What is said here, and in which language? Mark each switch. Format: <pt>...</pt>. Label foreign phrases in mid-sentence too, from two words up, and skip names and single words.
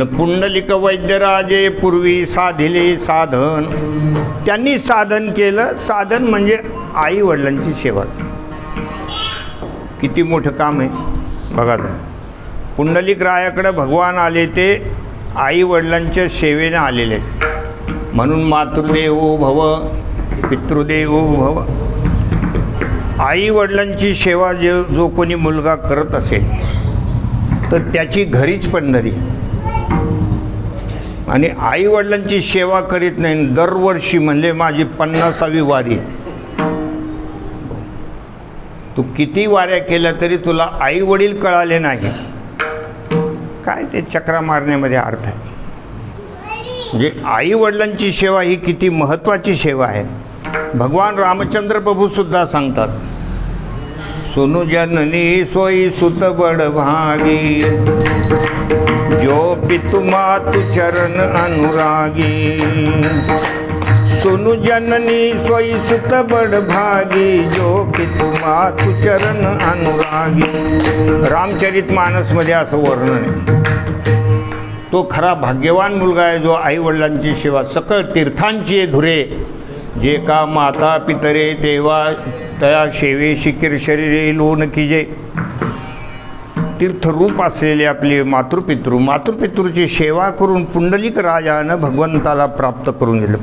<mr>पुंडलिक वैद्यराजे पूर्वी साधिले साधन. त्यांनी साधन केलं. साधन म्हणजे आई वडिलांची सेवा. किती मोठं काम आहे बघा. पुंडलिक रायाकडे भगवान आले ते आई वडिलांच्या सेवेने आलेले आहेत.</mr> <sa>म्हणून मातृदेवो भव पितृदेवो भव.</sa> <mr>आई वडिलांची सेवा जो कोणी मुलगा करत असेल तर त्याची घरीच पंढरी. आणि आई वडिलांची सेवा करीत नाही दरवर्षी म्हणजे माझी 50वी वारी. तू किती वाऱ्या केल्या तरी तुला आई वडील कळाले नाही काय ते चक्रा मारण्यामध्ये अर्थ आहे. म्हणजे आई वडिलांची सेवा ही किती महत्त्वाची सेवा आहे. भगवान रामचंद्र प्रभूसुद्धा सांगतात,</mr> <awa>सुनु जननी सोई सुत बड भागी, जो पितु मातु चरण अनुरागी. सुनु जननी सोई सुत बड भागी, जो पितु मातु चरण अनुरागी.</awa> <mr>रामचरितमानसमध्ये असं वर्णन आहे. तो खरा भाग्यवान मुलगा आहे जो आई वडिलांची सेवा. सकळ तीर्थांची धुरे जे का माता पितरे तेव्हा तया सेवेशी किर शरीरे लोन कीजे. तीर्थरूप असलेले आपले मातृपितृची सेवा करून पुंडलिक राजानं भगवंताला प्राप्त करून घेतलं.</mr>